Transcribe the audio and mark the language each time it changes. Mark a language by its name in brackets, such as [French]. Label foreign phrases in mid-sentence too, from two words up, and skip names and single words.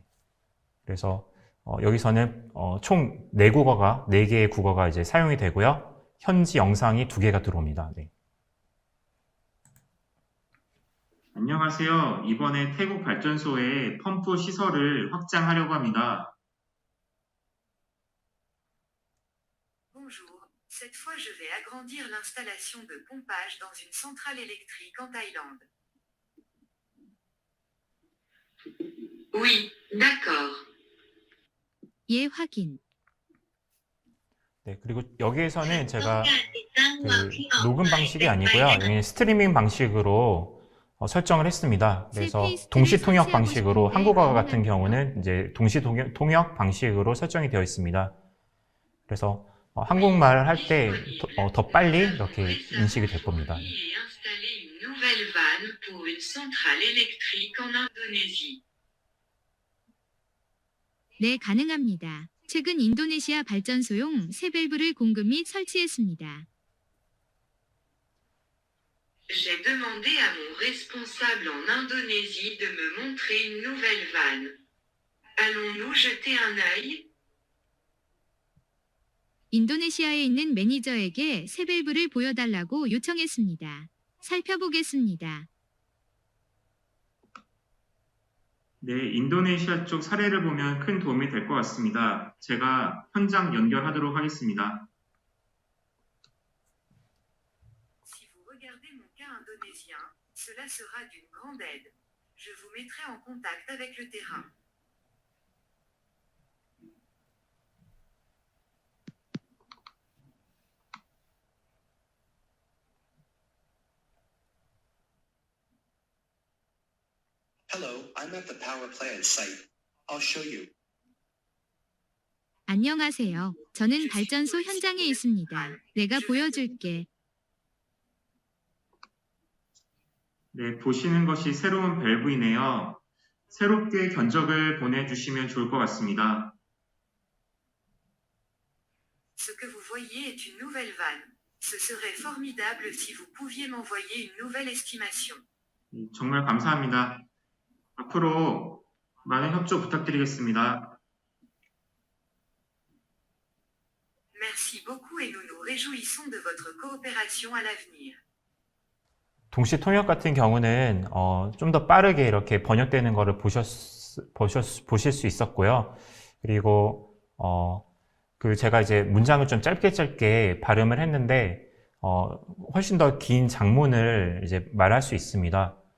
[Korean] 그래서 여기서는 총 4개의 국어가 이제 사용이 되고요. 현지 영상이 2개가 들어옵니다. 네. 안녕하세요. 이번에 태국 발전소에 펌프 시설을 확장하려고 합니다. [French] Bonjour, cette fois je vais agrandir l'installation de pompage dans une centrale électrique en Thaïlande. Oui, d'accord. [Korean] 예 확인. 네, 그리고 여기에서는 제가 녹음 방식이 아니고요. 여기 스트리밍 방식으로 설정을 했습니다. 그래서 페이스트를 동시 통역 설치하고 방식으로 싶은데 한국어 같은 가능합니까? 경우는 이제 동시 통역 방식으로 설정이 되어 있습니다. 그래서 한국말 할 때 더 빨리 이렇게 인식이 될 겁니다. [French] Et installer une nouvelle vanne pour une centrale électrique en Indonésie. [Korean] 네, 가능합니다. 최근 인도네시아 발전소용 새 밸브를 공급 및 설치했습니다. [French] J'ai demandé à mon responsable en Indonésie de me montrer une nouvelle vanne. Allons-nous jeter un œil? [Korean] 인도네시아에 있는 매니저에게 새 밸브를 보여달라고 요청했습니다. 살펴보겠습니다. 네, 인도네시아 쪽 사례를 보면 큰 도움이 될 것 같습니다. 제가 현장 연결하도록 하겠습니다. [French] Si vous regardez mon cas indonésien, cela sera d'une grande aide. Je vous mettrai en contact avec le terrain. [English] Hello, I'm at the power plant site. I'll show you. [Korean] 안녕하세요. 저는 발전소 현장에 있습니다. 내가 보여줄게. 네, 보시는 것이 새로운 밸브이네요. 새롭게 견적을 보내주시면 좋을 것 같습니다. [French] Ce que vous voyez est une nouvelle vanne. Ce serait formidable si vous pouviez m'envoyer une nouvelle estimation. [Korean] 정말 감사합니다. 앞으로 많은 협조 부탁드리겠습니다. [French] Merci beaucoup et nous nous réjouissons de votre coopération à l'avenir. [Korean] 동시 통역 같은 경우는 좀 더 빠르게 이렇게 번역되는 것을 보실 수 있었고요. 그리고 제가 이제 문장을 좀 짧게 발음을 했는데 훨씬 더 긴 장문을 이제 말할 수 있습니다.